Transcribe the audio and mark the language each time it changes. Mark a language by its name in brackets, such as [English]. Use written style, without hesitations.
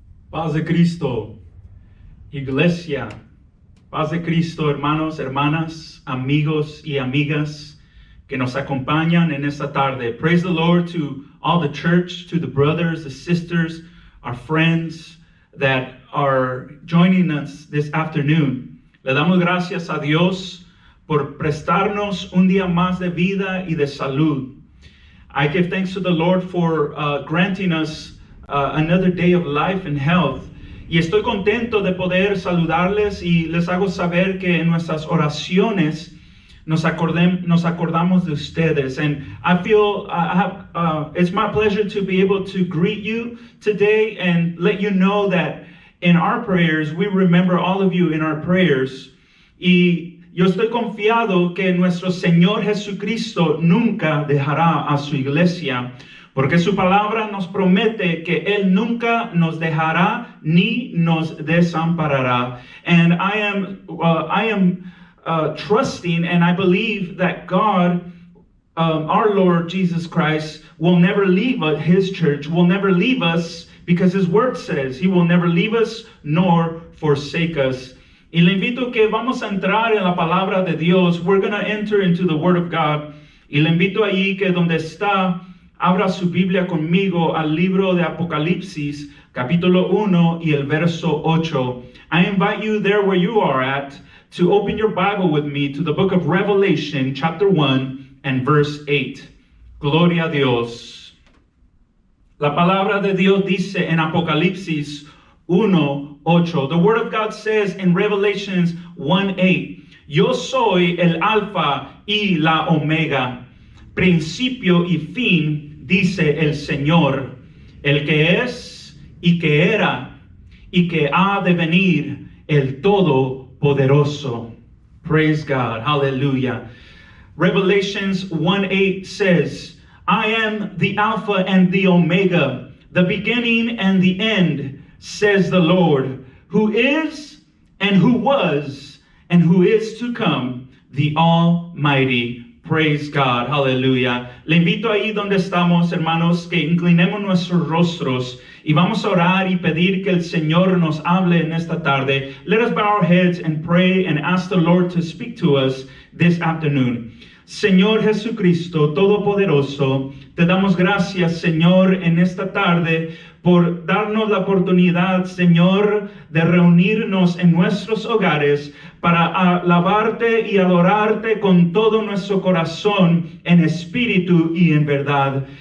[Spanish] Paz de Cristo, Iglesia, paz de Cristo, hermanos, hermanas, amigos y amigas que nos acompañan en esta tarde. [English] Praise the Lord to all the church, to the brothers, the sisters, our friends that are joining us this afternoon. [Spanish] Le damos gracias a Dios por prestarnos un día más de vida y de salud. [English] I give thanks to the Lord for granting us another day of life and health. [Spanish] Y estoy contento de poder saludarles y les hago saber que en nuestras oraciones nos acordamos de ustedes. [English] And I feel it's my pleasure to be able to greet you today and let you know that in our prayers, we remember all of you in our prayers. [Spanish] Y yo estoy confiado que nuestro Señor Jesucristo nunca dejará a su iglesia, porque su palabra nos promete que Él nunca nos dejará ni nos desamparará. [English] And I am trusting and I believe that God, our Lord Jesus Christ, will never leave His church, will never leave us, because His word says He will never leave us nor forsake us. [Spanish] Y le invito que vamos a entrar en la palabra de Dios. [English] We're going to enter into the Word of God. [Spanish] Y le invito ahí que donde está, abra su Biblia conmigo al libro de Apocalipsis, capítulo 1 y el verso 8. [English] I invite you there where you are at to open your Bible with me to the book of Revelation, chapter 1 and verse 8. [Spanish] Gloria a Dios. La palabra de Dios dice en Apocalipsis 1:8. [English] The word of God says in Revelations 1:8, [Spanish] Yo soy el alfa y la omega, principio y fin, dice el Señor, el que es y que era y que ha de venir, el Todopoderoso. [English] Praise God. Hallelujah. Revelations 1:8 says, I am the Alpha and the Omega, the beginning and the end, says the Lord, who is and who was and who is to come, the Almighty. Praise God. Hallelujah. [Spanish] Le invito ahí donde estamos, hermanos, que inclinemos nuestros rostros y vamos a orar y pedir que el Señor nos hable en esta tarde. [English] Let us bow our heads and pray and ask the Lord to speak to us this afternoon. [Spanish] Señor Jesucristo Todopoderoso, te damos gracias, Señor, en esta tarde por darnos la oportunidad, Señor, de reunirnos en nuestros hogares para alabarte y adorarte con todo nuestro corazón, en espíritu y en verdad.